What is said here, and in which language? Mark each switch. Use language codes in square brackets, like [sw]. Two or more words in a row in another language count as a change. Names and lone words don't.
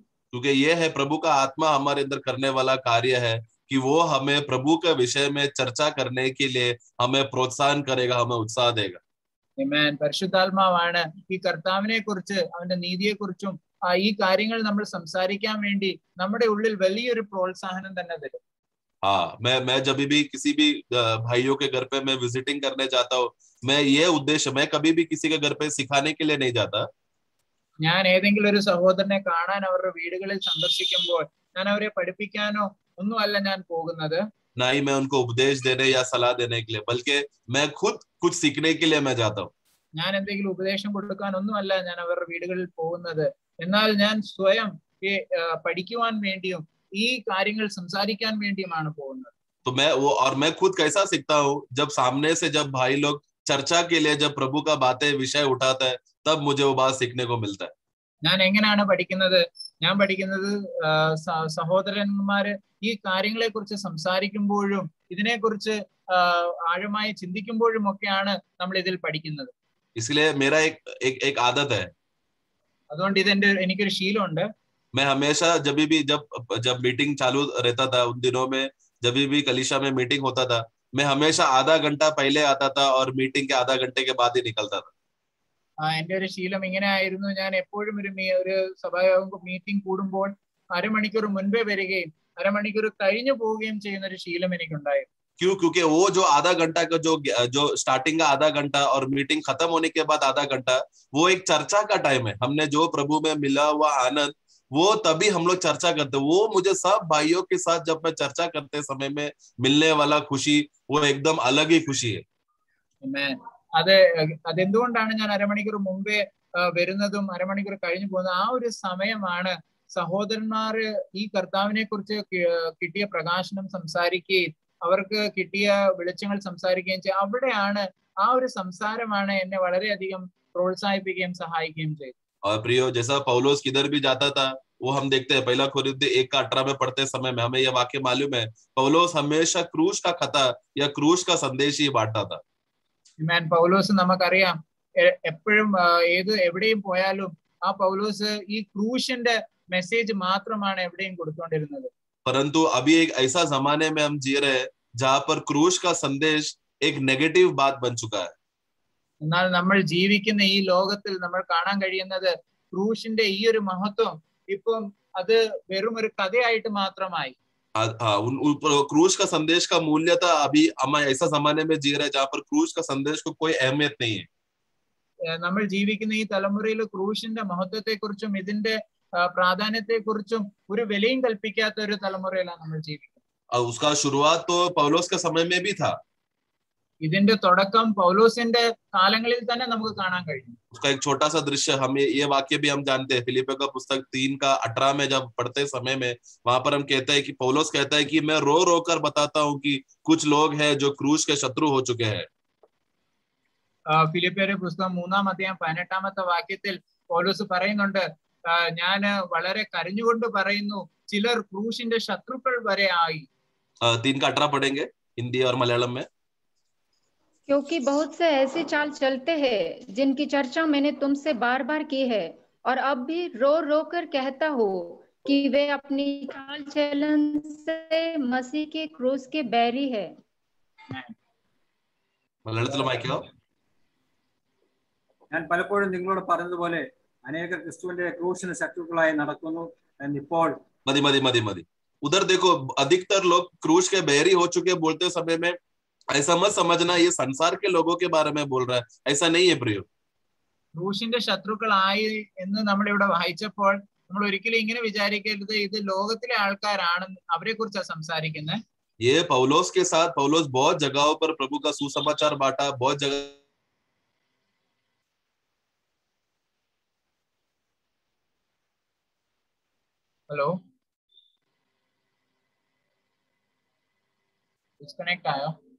[hi] क्योंकि ये है प्रभु का आत्मा हमारे अंदर करने वाला कार्य है कि वो हमें प्रभु के विषय में चर्चा करने के लिए हमें प्रोत्साहन करेगा, हमें उत्साह देगा. [ml] പരിശുദ്ധാത്മാവാണ് ഈ കർത്താവിനെ കുറിച്ച്, അവന്റെ നീതിയെ കുറിച്ചും ഈ കാര്യങ്ങൾ നമ്മൾ സംസാരിക്കാൻ വേണ്ടി നമ്മുടെ ഉള്ളിൽ വലിയൊരു പ്രോത്സാഹനം തന്നെ തരും. [hi] हाँ, मैं जब भी किसी भी भाइयों के घर पे मैं विजिटिंग करने जाता हूँ, मैं ये उद्देश्य, मैं कभी भी किसी के घर पे सिखाने के लिए नहीं जाता. [ml] ഞാൻ ഏതെങ്കിലും ഒരു സഹോദരനെ കാണാൻ അവരുടെ വീടുകളിൽ സന്ദർശിക്കുമ്പോൾ ഞാൻ അവരെ പഠിപ്പിക്കാനോ ഒന്നുമല്ല ഞാൻ പോകുന്നത്. [hi] ना ही मैं उनको उपदेश देने या सलाह देने के लिए, बल्कि मैं खुद कुछ सीखने के लिए मैं जाता हूँ. [ml] ഞാൻ എന്തെങ്കിലും ഉപദേശം കൊടുക്കാൻ ഒന്നുമല്ല ഞാൻ അവരുടെ വീടുകളിൽ പോകുന്നത്. എന്നാൽ ഞാൻ സ്വയം പഠിക്കുവാൻ വേണ്ടിയും ഈ കാര്യങ്ങൾ സംസാരിക്കാൻ വേണ്ടിയുമാണ് പോകുന്നത്. [hi] तो मैं खुद कैसा सीखता हूँ, जब सामने से जब भाई लोग चर्चा के लिए जब प्रभु का बातें विषय उठाता है, तब मुझे वो बात सीखने को मिलता है. [ml] ഞാൻ എങ്ങനെയാണ് പഠിക്കുന്നത്? ഞാൻ പഠിക്കുന്നത് സഹോദരന്മാര് ഈ കാര്യങ്ങളെ കുറിച്ച് സംസാരിക്കുമ്പോഴും ഇതിനെക്കുറിച്ച് ആഴമായി ചിന്തിക്കുമ്പോഴും ഒക്കെയാണ് നമ്മൾ ഇതിൽ പഠിക്കുന്നത്. [hi] इसलिए मेरा एक आदत है. [ml] അതുകൊണ്ട് എനിക്കൊരു ശീലമുണ്ട്. [hi] मैं हमेशा जब मीटिंग चालू रहता था, उन दिनों में जब भी कलीसिया में मीटिंग होता था, मैं हमेशा आधा घंटा पहले आता था और मीटिंग के आधा घंटे के बाद ही निकलता था. [ml] എന്റെ ഒരു ശീലം ഇങ്ങനെ ആയിരുന്നു. ഞാൻ എപ്പോഴും ഒരു സഭായോഗം മീറ്റിംഗ് കൂടുമ്പോൾ അരമണിക്കൂർ മുൻപേ വരികയും അരമണിക്കൂർ കഴിഞ്ഞു പോവുകയും ചെയ്യുന്ന ഒരു ശീലം എനിക്കുണ്ടായിരുന്നു. [hi] क्यों? क्योंकि वो जो आधा घंटा का जो स्टार्टिंग का आधा घंटा और मीटिंग खत्म होने के बाद आधा घंटा, वो एक चर्चा का टाइम है. हमने जो प्रभु में मिला हुआ आनंद, वो तभी हम लोग चर्चा करते. वो मुझे सब भाइयों के साथ जब मैं चर्चा करते समय में मिलने वाला खुशी, वो एकदम अलग ही खुशी है. [ml] അതെന്തുകൊണ്ടാണ് ഞാൻ അരമണിക്കൂർ മുമ്പേ വരുന്നതും അരമണിക്കൂർ കഴിഞ്ഞു പോകുന്നത്? ആ ഒരു സമയമാണ് സഹോദരന്മാര് ഈ കർത്താവിനെ കുറിച്ച് കിട്ടിയ പ്രകാശനം സംസാരിക്കുകയും അവർക്ക് കിട്ടിയ വെളിച്ചങ്ങൾ സംസാരിക്കുകയും ചെയ്യും. അവിടെയാണ് ആ ഒരു സംസാരമാണ് എന്നെ വളരെയധികം പ്രോത്സാഹിപ്പിക്കുകയും സഹായിക്കുകയും ചെയ്തു. [hi] और प्रियो, जैसा पौलोस किधर भी जाता था, वो हम देखते हैं पहला कोरिन्थियों 1:18 में पढ़ते समय में हमें यह वाक्य मालूम है, पौलोस हमेशा क्रूस का खता या क्रूस का संदेश ही बांटता था. [ml] പൗലോസ് നമുക്കറിയാം, എപ്പോഴും എവിടെയും പോയാലും ആ പൗലോസ് ഈ ക്രൂശിന്റെ മെസ്സേജ് മാത്രമാണ് എവിടെയും കൊടുത്തുകൊണ്ടിരുന്നത്. [hi] परंतु अभी एक ऐसा जमाने में हम जी रहे हैं जहां पर क्रूस का संदेश एक नेगेटिव बात बन चुका है. [ml] എന്നാൽ നമ്മൾ ജീവിക്കുന്ന ഈ ലോകത്തിൽ നമ്മൾ കാണാൻ കഴിയുന്നത് ക്രൂശിന്റെ ഈ ഒരു മഹത്വം ഇപ്പം അത് വെറും ഒരു കഥയായിട്ട് മാത്രമായി. [hi] क्रूस का संदेश का मूल्यता अभी हम ऐसा जमाने में जी रहे हैं जहां पर क्रूस का संदेश को कोई अहमियत नहीं है. [ml] നമ്മൾ ജീവിക്കുന്ന ഈ തലമുറയിൽ ക്രൂശിന്റെ മഹത്വത്തെ കുറിച്ചും ഇതിന്റെ പ്രാധാന്യത്തെ കുറിച്ചും ഒരു വിലയും കൽപ്പിക്കാത്ത ഒരു തലമുറയിലാണ് നമ്മൾ ജീവിക്കുന്നത്. [hi] उसका शुरुआत तो पौलोस के समय में भी था. [ml] ഇതിന്റെ തുടക്കം പൗലോസിന്റെ കാലങ്ങളിൽ തന്നെ നമുക്ക് കാണാൻ കഴിയും. [hi] उसका एक छोटा सा दृश्य, हम ये वाक्य भी हम जानते हैं, फिलिपियों का पुस्तक 3:18 में जब पढ़ते समय में वहां पर हम कहते हैं कि पौलोस कहता है कि मैं रो रो कर बताता हूँ कि कुछ लोग हैं जो क्रूस के शत्रु हो चुके हैं. [ml] ഫിലിപ്പിയരുടെ പുസ്തകം 3:18 വാക്യത്തിൽ പൗലോസ് പറയുന്നുണ്ട്, ഞാൻ വളരെ കരഞ്ഞുകൊണ്ട് പറയുന്നു, ചിലർ ക്രൂശിന്റെ ശത്രുക്കൾ വരെ ആയി. [hi] 3:18 पढ़ेंगे हिंदी और मलयालम में. क्योंकि बहुत से ऐसी चाल चलते हैं जिनकी चर्चा मैंने तुमसे बार बार की है और अब भी रो रो कर कहता हूँ कि वे अपनी चाल चलन से मसीह के क्रूस के बैरी है. [ml] മലയാളത്തിൽ വായിക്കാം. ഞാൻ പലപ്പോഴും നിങ്ങളോട് പറഞ്ഞതുപോലെ അനേകർ ക്രിസ്തുവിന്റെ ക്രൂശിന് ശത്രുക്കളായി നടക്കുന്നു എന്നിപ്പോൾ. [hi] मदी उधर देखो, अधिकतर लोग क्रूस के बैरी हो चुके बोलते समय में ऐसा मत समझना ये संसार के लोगों के बारे में बोल रहा है, ऐसा नहीं है प्रियो। [ml] ക്രൂശിന്റെ ശത്രുക്കളായി എന്ന് നമ്മൾ ഇവിടെ വായിച്ചപ്പോൾ നമ്മൾ ഒരിക്കലും ഇങ്ങനെ വിചാരിക്കരുത് ഇത് ലോകത്തിലെ ആൾക്കാരാണെന്ന്, അവരെ കുറിച്ചാണ് സംസാരിക്കുന്നത്. [hi] ये पौलोस के साथ पौलोस बहुत जगहों पर प्रभु का सुसमाचार बांटा, बहुत जगह। [en] hello, disconnect [ml] आयो?